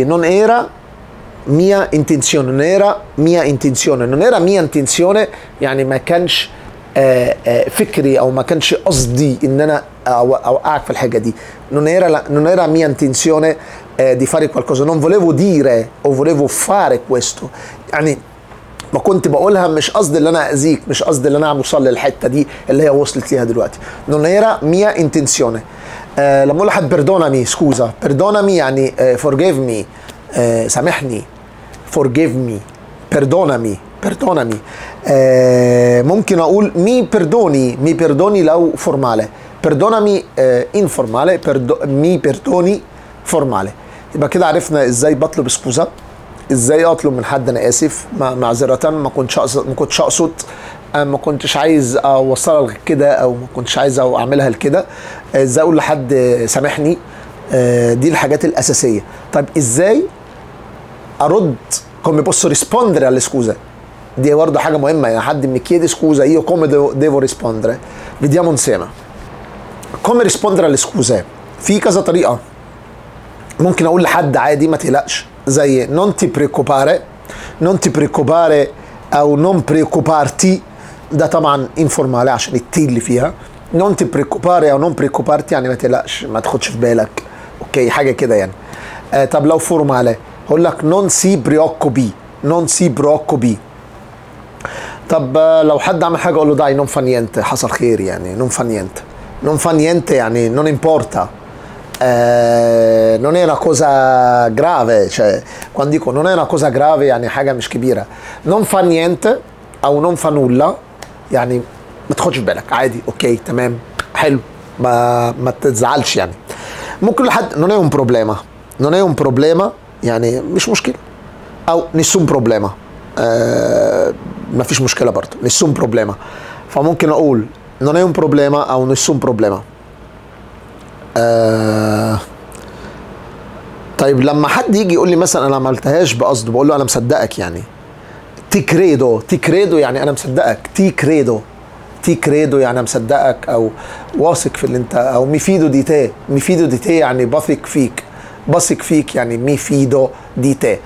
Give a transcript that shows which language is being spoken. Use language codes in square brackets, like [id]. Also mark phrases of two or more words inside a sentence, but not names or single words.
[it] non era mia intenzione، [ar] يعني ما كانش فكري او ما كانش قصدي ان انا اوقعك في الحاجه دي. [it] non era mia intenzione di fare qualcosa، non volevo dire o volevo fare questo، [ar] يعني ما كنت بقولها مش قصدي ان انا اذيك، مش قصدي ان انا اوصل للحته دي اللي هي وصلت ليها دلوقتي. [it] non era mia intenzione. [ar] لما اقول لحد [it] perdonami scusa, [ar] perdonami يعني [en] forgive me، [ar] سامحني، [en] forgive me، [it] perdonami. [ar] ممكن اقول [it] mi perdoni لو formale، perdonami informale، mi perdoni formale. [ar] يبقى كده عرفنا ازاي بطلب سكوزا، ازاي اطلب من حد انا اسف، معذره ما كنتش اقصد، ما كنتش عايز اوصلها لغير كده، او ما كنتش عايز اعملها لكده. ازاي اقول لحد سامحني. دي الحاجات الاساسيه. طيب ازاي ارد؟ [it] come posso rispondere alle scuse؟ [ar] دي برضه حاجه مهمه. يعني حد [it] mi chiede scusa io come devo rispondere؟ vediamo insieme. come rispondere alle scuse [ar] في كذا طريقه. ممكن اقول لحد عادي ما تقلقش، زي [it] non ti preoccupare [ar] او [it] non preoccuparti، [ar] ده طبعا informale عشان التي اللي فيها. [it] non ti preoccupare [ar] او [it] non preoccuparti [ar] يعني ما تقلقش، ما تاخدش في بالك، اوكي، حاجه كده يعني. طب لو formale هقول لك [it] non si preoccupi. [ar] طب لو حد عمل حاجه اقول له [it] dai non fa niente، [ar] حصل خير يعني، [it] non fa niente يعني non importa. non è una cosa grave، cioè quando dico non è una cosa grave [ar] يعني حاجه مش كبيره. [it] non fa niente [ar] او [it] non fa nulla [ar] يعني ما تاخدش في بالك عادي، اوكي تمام حلو، ما تزعلش يعني. ممكن لحد [it] non è un problema، non è un problema [ar] يعني مش مشكله، او [it] nessun problema [ar] ما فيش مشكله برضه، [it] nessun problema. [ar] فممكن اقول [it] non è un problema [ar] او [it] nessun problema. [ar] طيب لما حد يجي يقول لي مثلا انا ما عملتهاش بقصد، بقول له انا مصدقك يعني. [it] ti credo [ar] يعني انا مصدقك، [it] ti credo [ar] يعني انا مصدقك او واثق في اللي انت، او [it] mi fido di te [ar] يعني بثق فيك يعني [it] mi fido di te.